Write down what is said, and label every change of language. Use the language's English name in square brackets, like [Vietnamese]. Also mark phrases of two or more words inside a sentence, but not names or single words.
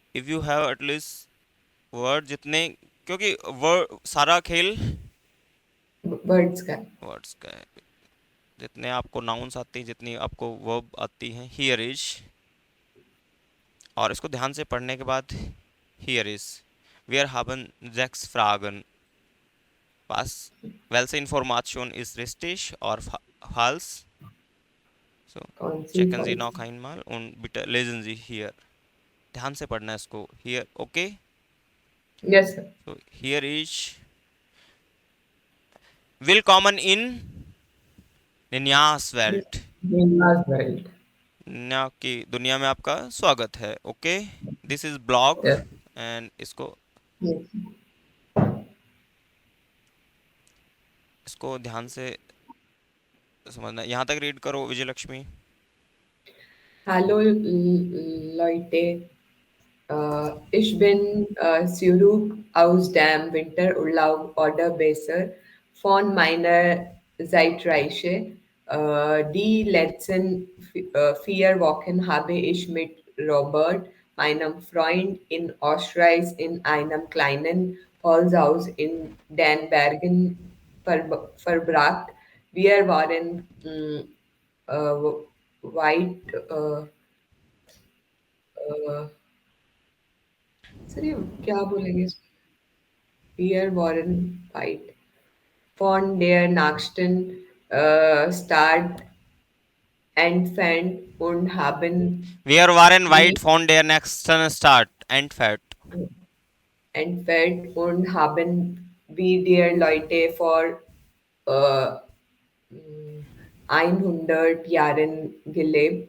[English] If you have atleast word [Hindi] जितने, क्योंकि वर्ड सारा खेल वर्ड्स का। वर्ड्स का है। जितने आपको नाउन्स आती हैं, जितनी आपको वर्ब आती हैं, [English] here is, [Hindi] और इसको ध्यान से पढ़ने के बाद, [English] here is [German] wir haben sechs Fragen, was welche Information ist richtig or falsch, [Hindi] so कौन सी [German] checken Sie फॉल्स? noch einmal und bitte lesen Sie hier, [Hindi] ध्यान से पढ़ना है इसको, हियर, ओके। [English] Yes sir. So here is, willkommen in निन्यास वेल्ट, वर्ल्ड। [Hindi] दुनिया की दुनिया में आपका स्वागत है, ओके। [English] This is blog, यस। [Hindi] एंड इसको इसको ध्यान से समझना, यहाँ तक रीड करो विजय लक्ष्मी। [German] हेलो Leute, ich bin zurück aus dem Winterurlaub oder besser von meiner Zeitreise. Die letzten 4 Wochen habe ich mit Robert, meinem Freund, in Österreich in einem kleinen Holzhaus in den Bergen verbracht. Wir waren weit, [Hindi] uh, सर ये क्या बोलेंगे? [German] Wir waren weit von der nächsten Stadt entfernt und haben Wir waren wie weit von der nächsten Stadt entfernt. entfernt und haben wie der Leute vor äh, 100 Jahren gelebt.